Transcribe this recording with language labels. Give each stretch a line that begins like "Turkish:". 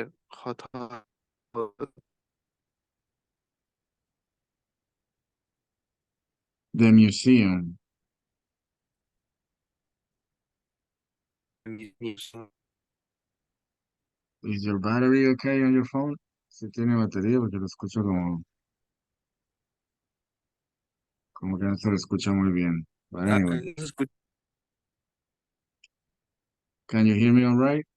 English: hotel, the museum, museum. is your battery okay on your phone?
Spanish: Si tiene batería, porque lo escucho como que no se lo escucha muy bien.
English: But anyway, can you hear me all right?